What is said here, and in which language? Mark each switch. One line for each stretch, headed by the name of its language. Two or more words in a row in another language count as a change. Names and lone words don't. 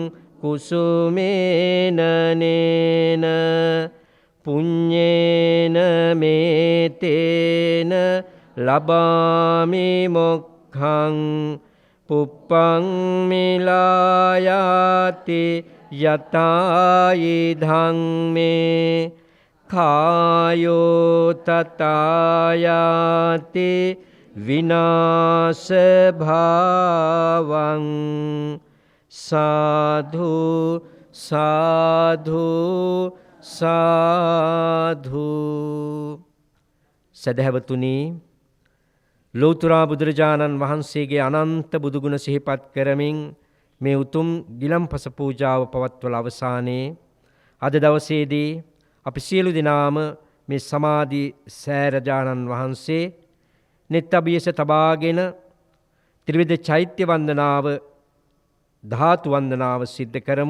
Pali: කුසුමේනනේන පුඤ්ඤේන මේතේන ලබාමි මොක්ඛං පුප්පං මිලායාති යතායි ධම්මේ කායෝ තතායාති විනාශ භාවං සාධු සාධු සාධු.
Sinhala: සදහැවතුනි, ලෝතර බුදුරජාණන් වහන්සේගේ අනන්ත බුදුගුණ සිහිපත් කරමින් මේ උතුම් ගිලම්පස පූජාව පවත්වල අවසානයේ අද දවසේදී අපි සියලු දෙනාම මේ සමාධි සෑරජාණන් වහන්සේ නෙත් අභියස තබාගෙන ත්‍රිවිධ චෛත්‍ය වන්දනාව ධාතු වන්දනාව සිද්ධ කරමු.